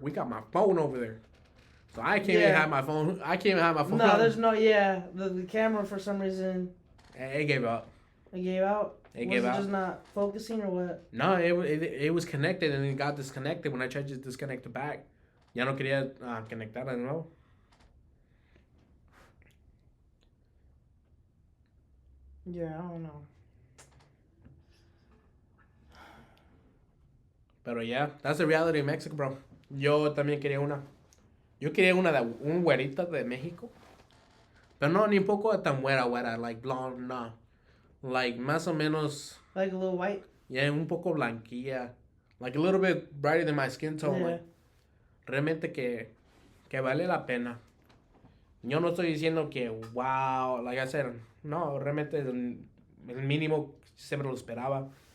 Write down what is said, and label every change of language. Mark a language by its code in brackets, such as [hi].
[en] We got my phone over there. So I can't even have my phone. No, there's no, the camera for some reason. It gave up. It gave out? It gave out. Was it just not focusing or what? No, it was connected and it got disconnected when I tried to disconnect the back. [es] Ya no quería conectar de nuevo. [en] Yeah, I don't know. Pero yeah, that's the reality of Mexico, bro. [es] Yo también quería una. Yo quería una de un güerita de México. Pero no, ni un poco tan güera, [en] like blonde, [es] no. Like, más o menos. [en] Like a little white? [es] Yeah, un poco blanquilla. [en] Like a little bit brighter than my skin tone. Yeah. [es] Like, realmente que vale la pena. Yo no estoy diciendo que, [en] wow, like I said, [es] no, realmente el mínimo siempre lo esperaba.